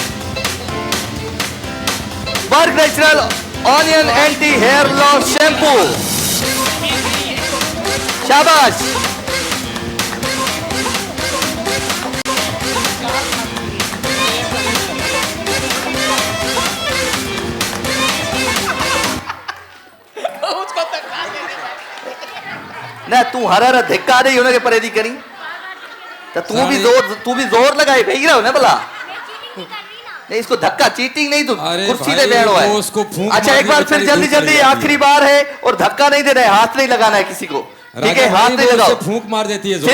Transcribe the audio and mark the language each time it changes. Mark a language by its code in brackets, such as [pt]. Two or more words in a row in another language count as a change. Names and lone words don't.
[en] Berg natural onion anti hair loss shampoo शाबाश [hi] उसको धक्का दे दे। [sd] न तू हर हर धिक्का ॾेई हुनखे परे थी करी तो तू भी जोर लगाई भई रहो ना भला [hi] नहीं इसको धक्का चीटिंग नहीं तू अरे कुर्सी भाई, पे बैठो है वो उसको फूंक अच्छा एक मारने बार की फिर बेचारी जल्दी धूप जल्दी चली जाती आखिरी बार है और धक्का नहीं देना है हाथ नहीं लगाना है किसी को ठीक है राजा हाथ भाई, नहीं वो लगाओ उसे फूंक मार देती है जोर से।